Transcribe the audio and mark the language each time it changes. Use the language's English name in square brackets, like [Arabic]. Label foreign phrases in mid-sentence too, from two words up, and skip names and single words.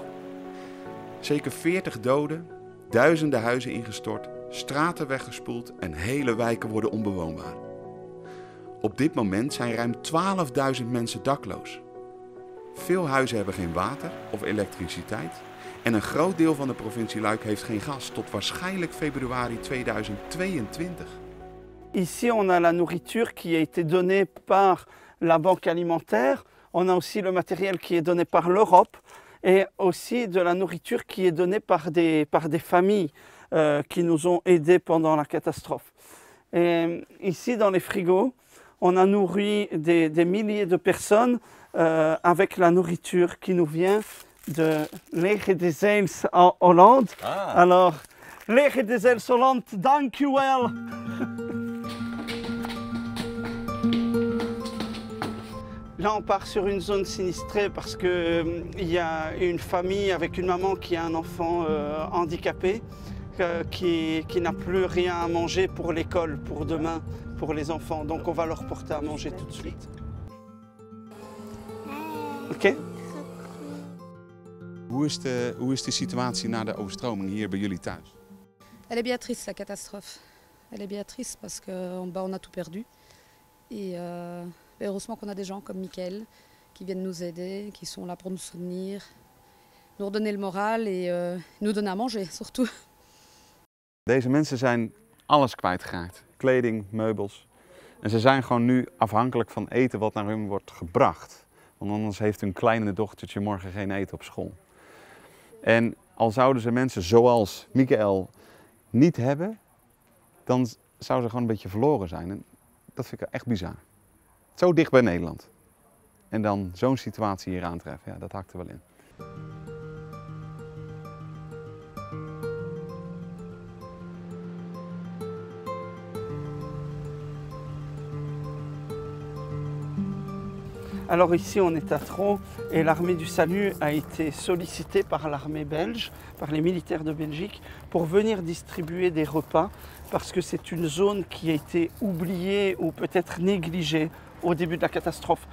[Dutch] Zeker 40 doden, duizenden huizen ingestort, straten weggespoeld en hele wijken worden onbewoonbaar. Op dit moment zijn ruim 12.000 mensen dakloos. Veel huizen hebben geen water of elektriciteit en een groot deel van de provincie Luik heeft geen gas tot waarschijnlijk februari 2022. [French] Ici on a la nourriture qui a été donnée par la banque alimentaire, on a aussi le matériel qui est donné par l'Europe et aussi de la nourriture qui est donnée par des familles qui nous ont aidés pendant la catastrophe. Et ici dans les frigos, on a nourri des milliers de personnes avec la nourriture qui nous vient de Leger des Heils en Hollande. Ah. [Dutch] Alors, Leger des Heils Hollande, dank u wel! [French] Là, on part sur une zone sinistrée parce qu'il y a une famille avec une maman qui a un enfant handicapé qui n'a plus rien à manger pour l'école, pour demain, pour les enfants. Donc on va leur porter à manger tout de suite. Ok? [Dutch] Hoe is de situatie na de overstroming hier bij jullie thuis? [French] Elle est bien triste, la catastrophe. Elle est bien triste parce qu'on a tout perdu. Et heureusement qu'on a des gens comme Michael qui viennent nous aider, qui sont là pour nous soutenir, nous redonner le moral et nous donner à manger surtout. [Dutch] Deze mensen zijn alles kwijtgeraakt. Kleding, meubels. En ze zijn gewoon nu afhankelijk van eten wat naar hun wordt gebracht. Want anders heeft hun kleine dochtertje morgen geen eten op school. En al zouden ze mensen zoals Michael niet hebben, dan zouden ze gewoon een beetje verloren zijn. En dat vind ik echt bizar. Zo dicht bij Nederland. En dan zo'n situatie hier aantreffen, ja, dat hakt er wel in. [French] Alors ici on est à Troo et l'armée du salut a été sollicitée par l'armée belge, par les militaires de Belgique, pour venir distribuer des repas parce que c'est une zone qui a été oubliée ou peut-être négligée au début de la catastrophe.